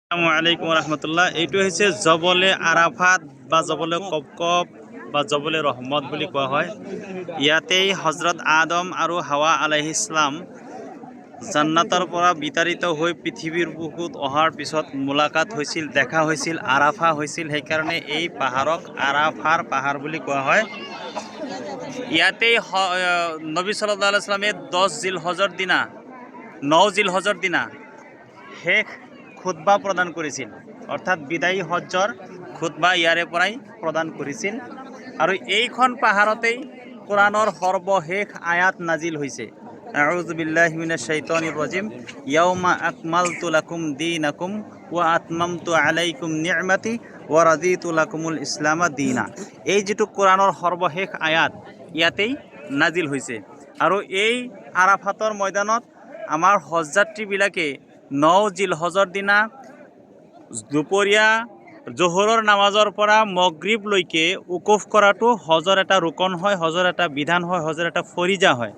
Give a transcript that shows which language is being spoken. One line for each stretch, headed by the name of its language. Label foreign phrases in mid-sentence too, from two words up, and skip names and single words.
Arabic: السلام عليكم رحمة الله.
Assamese: এইটো হৈছে জবলে আৰাফাত বা জবলে কপকপ বা জবলে ৰহমত বুলি কোৱা হয়। ইয়াতেই হজৰত আদম আৰু হাৱা
Arabic: عليه السلام
Assamese: জান্নাতৰ পৰা বিতাড়িত হৈ পৃথিৱীৰ বুকুত অহাৰ পিছত মুলাকাত হৈছিল, দেখা হৈছিল, আৰাফা হৈছিল। সেইকাৰণে এই পাহাৰক আৰাফাৰ পাহাৰ বুলি কোৱা হয়। ইয়াতেই নবী
Arabic: صلى الله عليه وسلم
Assamese: 10 জিলহজৰ দিনা 9 জিলহজৰ দিনা শেষ খুতবা প্ৰদান কৰিছিল, অৰ্থাৎ বিদায়ী হজ্জৰ খুতবা ইয়াৰে পৰাই প্ৰদান কৰিছিল। আৰু এইখন পাহাৰতেই কোৰাণৰ সৰ্বশেষ আয়াত নাজিল হৈছে।
Arabic: أعوذ بالله من الشيطان الرجيم. اليوم أكملت لكم دينكم وأتممت عليكم نعمتي ورضيت لكم الإسلام دينا.
Assamese: এই যেটো কোৰাণৰ সৰ্বশেষ আয়াত ইয়াতেই নাজিল হৈছে। আৰু এই আৰাফাতৰ ময়দানত আমাৰ হজযাত্ৰীবিলাকে 9 জিলহজৰ দিনা দুপৰীয়া জোহৰৰ নামাজৰ পৰা মগৰিবলৈকে উকুফ কৰাটো হজৰ এটা ৰুকন হয়, হজৰ এটা বিধান হয়, হজৰ এটা ফৰিজা হয়।